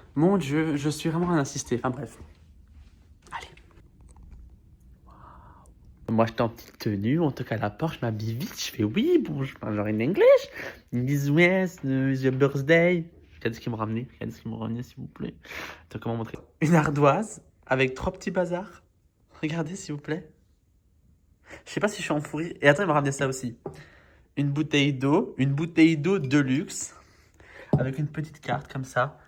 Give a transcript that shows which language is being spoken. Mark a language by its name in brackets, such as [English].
[French] Mon Dieu, je suis vraiment un assisté. Enfin bref. Allez. Moi, j'étais en petite tenue, on toque à la porte, je m'habille vite, je fais oui, bonjour, genre in English. Ils me disent [English] yes, it's your birthday. [French] Regardez ce qu'ils m'ont ramené, s'il vous plaît. Attends, comment montrer? Une ardoise avec 3 petits bazars. Regardez, s'il vous plaît. Je sais pas si je suis enfourri. Et attends, ils m'ont ramené ça aussi. Une bouteille d'eau de luxe, avec une petite carte comme ça.